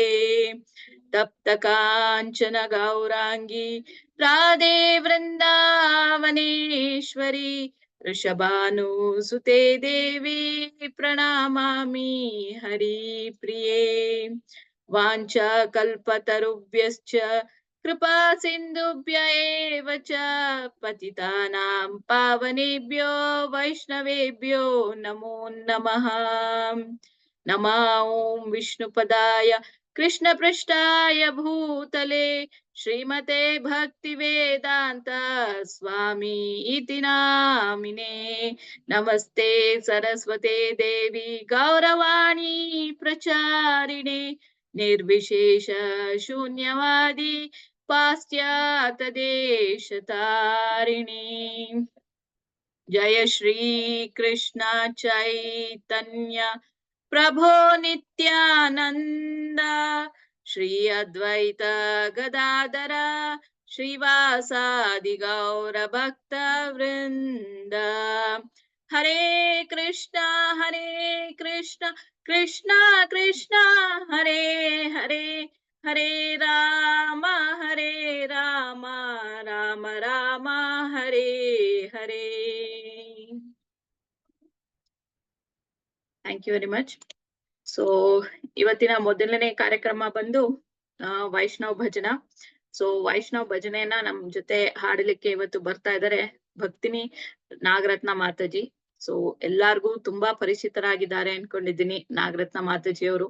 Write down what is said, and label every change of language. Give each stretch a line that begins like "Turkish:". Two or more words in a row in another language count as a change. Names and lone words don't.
Sanskrit: ತಪ್ತ ಕಾಂಚನ ಗೌರಾಂಗಿ ರಾಧೆ ವೃಂದಾವನೇಶ್ವರಿ ವೃಷಭಾನುಸುತೆ ದೇವಿ ಪ್ರಣಮಾಮಿ ಹರಿಪ್ರಿಯೇ. ವಾಂಛಾ ಕಲ್ಪತರುಭ್ಯಶ್ಚ ಕೃಪಾ ಸಿಂಧುಭ್ಯ ಏವ ಚ ಪತಿತಾನಾಂ ಪಾವನೇಭ್ಯೋ ವೈಷ್ಣವೇಭ್ಯೋ ನಮೋ ನಮಃ. ನಮೋ ಓಂ ವಿಷ್ಣುಪದಾಯ ಕೃಷ್ಣ ಪೃಷ್ಠಾಯ ಭೂತಲೆ ಶ್ರೀಮತೆ ಭಕ್ತಿ ವೇದಾಂತ ಸ್ವಾಮಿ ಇತಿ ನಾಮಿನೇ. ನಮಸ್ತೆ ಸರಸ್ವತೆ ದೇವಿ ಗೌರವಾಣಿ ಪ್ರಚಾರಿಣೆ ನಿರ್ವಿಶೇಷ ಶೂನ್ಯವಾದಿ ಪಾಶ್ಚಾತ್ಯ ದೇಶತಾರಿಣಿ. ಜಯ ಶ್ರೀ ಕೃಷ್ಣ ಚೈತನ್ಯ ಪ್ರಭೋ ನಿತ್ಯಾನಂದ ಶ್ರೀ ಅದ್ವೈತ ಗದಾಧರ ಶ್ರೀವಾಸಾದಿ ಗೌರ ಭಕ್ತ ವೃಂದ. ಹರೇ ಕೃಷ್ಣ ಕೃಷ್ಣ ಕೃಷ್ಣ ಹರೇ ಹರೇ, ಹರೇ ರಾಮ ರಾಮ ರಾಮ ಹರೇ ಹರೇ.
English: Thank you very much.
Kannada: ಸೊ ಇವತ್ತಿನ ಮೊದಲನೇ ಕಾರ್ಯಕ್ರಮ ಬಂದು ವೈಷ್ಣವ್ ಭಜನಾ. ಸೊ ವೈಷ್ಣವ್ ಭಜನೆಯನ್ನ ನಮ್ ಜೊತೆ ಹಾಡಲಿಕ್ಕೆ ಇವತ್ತು ಬರ್ತಾ ಇದ್ದಾರೆ ಭಕ್ತಿನಿ ನಾಗರತ್ನ ಮಾತಾಜಿ. ಸೊ ಎಲ್ಲಾರ್ಗೂ ತುಂಬಾ ಪರಿಚಿತರಾಗಿದ್ದಾರೆ ಅನ್ಕೊಂಡಿದ್ದೀನಿ ನಾಗರತ್ನ ಮಾತಾಜಿ ಅವರು.